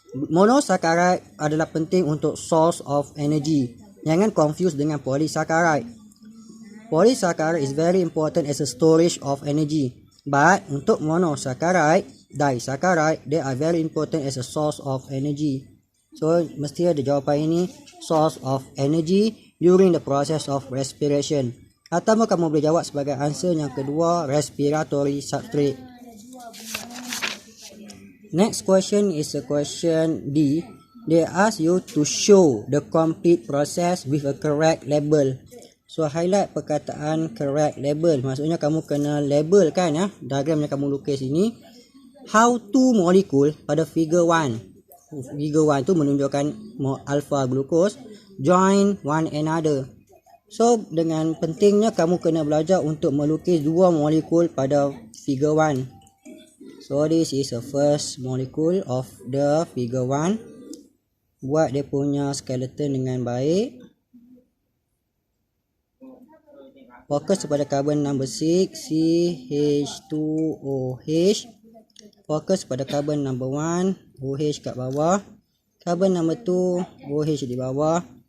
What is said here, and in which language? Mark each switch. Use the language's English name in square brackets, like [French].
[Malay] Monosaccharide adalah penting untuk [English] source of energy. [Malay] Jangan confuse dengan polysaccharide. [English] Polysaccharide is very important as a storage of energy. But untuk monosaccharide, disaccharide, they are very important as a source of energy. So [Malay] mesti ada jawapan ini, [English] source of energy during the process of respiration. [Malay] Atau kamu boleh jawab sebagai answer yang kedua, respiratory substrate. [English] Next question is a question D. They ask you to show the complete process with a correct label. [Malay] So highlight perkataan [English] correct label. [Malay] Maksudnya kamu kena label kan ya. Diagram yang kamu lukis ini. [English] How to molecule [Malay] pada figure 1. Figure 1 tu menunjukkan alpha glucose [English] join one another. [Malay] So dengan pentingnya kamu kena belajar untuk melukis 2 molekul pada figure 1. [English] So this is the first molecule of the figure 1. [Malay] Buat dia punya skeleton dengan baik. Fokus kepada carbon number 6, CH2OH. Fokus pada carbon number 1, OH kat bawah. Carbon number 2, OH di bawah.